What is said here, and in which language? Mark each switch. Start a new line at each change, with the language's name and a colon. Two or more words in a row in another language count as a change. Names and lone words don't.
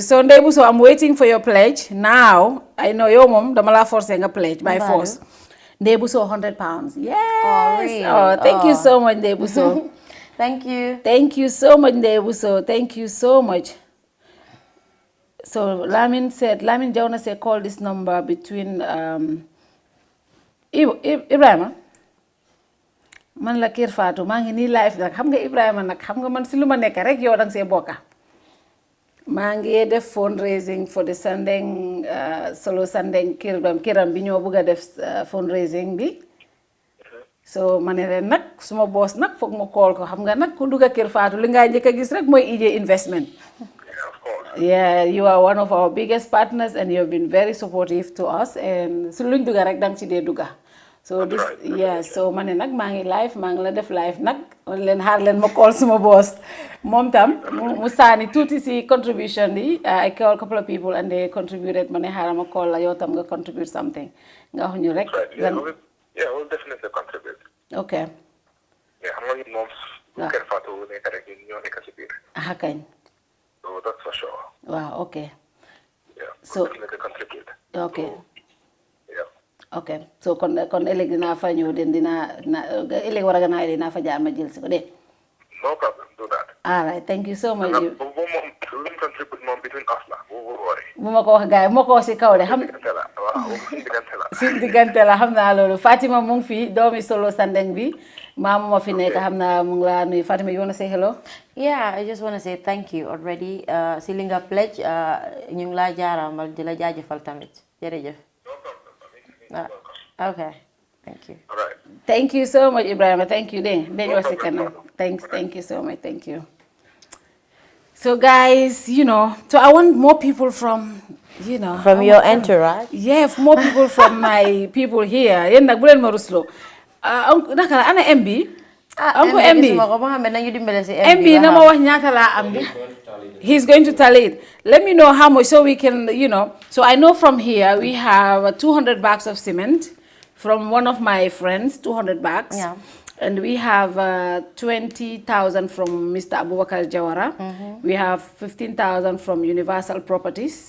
English: So Nebuso, I'm waiting for your pledge. Now, I know your mom, the mala forcing a pledge by force. Nebuso, £100. Yes. Oh, really? Oh, thank you so much, Nebuso. Thank you. Thank you so much, Nebuso. Thank you so much. So Lamin Jauna said, call this number between Ibrahima.
Wolof: Man la Kerr Fatou maa ngi nii live nag xam nga Ibrahima nag xam nga man si lu ma nekk rek yow danga see bokka maa ngi def
English: fundraising for the
Wolof: Sandeng solo Sandeng kiram bi ñoo bëgg a def fundraising bi so ma ne leen nag suma boss nag foog ma call ko xam nga nag ku dugga Kerr Fatou li nga njëkk a gis rek mooy EJ investment.
English: Yeah, you are one of our biggest partners and you have been very supportive to us and
Wolof: su luñ dugga rek dang ci dee dugga. So this, so mané nak mangi live, mangi la def live nak len har len ma call suma boss. Mom tam mu sani tuti si contribution di.
English: I call a couple of people and they contributed.
Wolof: Mané har ma call la yow tam nga
English: contribute something.
Wolof: Nga wax ñu rek.
English: Yeah, we'll definitely contribute. Okay. Yeah,
Wolof: xam nga ñun moom Kerr Fatou nekk rek ñoo nekk ci biir. Ah kañ.
English: So that's for sure. Wow, okay. Yeah, so definitely contribute. Okay. Okay,
Wolof: so kon ëllëg dinaa fa ñëw den ëllëg war a gannaaw dinaa fa jaar ma jël si ko de.
English: No problem, do that. All right, thank you so much.
Wolof: Moom lu mu secret moom
English: between us
Wolof: la boobu woore. bu ma ko wax gars yi bu ma ko wax si kaw de xam. waaw suñu diggante la. suñu diggante la xam naa loolu Phaatemah mu ngi fi doomi Solo Sandeng bi maama ma fi nekk xam naa mu ngi laa nuyu Phaatemah,
English: you want to say hello? Yeah, I just want to say thank you already.
Wolof: Si li nga pledge ñu ngi laa jaaramal di la jaajëfal tamit jërëjëf.
English: Okay, thank you. All right. Thank you so much, Ibrahima. Thank you. Thank you so much. Thank you. So guys, you know, so I want more people from, you know. From your entourage? Yeah, more people from my people here.
Wolof: Yen nak bu len ma ruslo. Naka ana MB? Uncle MB. MB na ma wax ñaata la am bi.
English: He's going to tally it. Let me know how much so we can, you know. So I know from here we have 200 bags of cement from one of my friends, 200 bags. Yeah. And we have 20,000 from Mr. Abubakar Jawara. We have 15,000 from Universal Properties.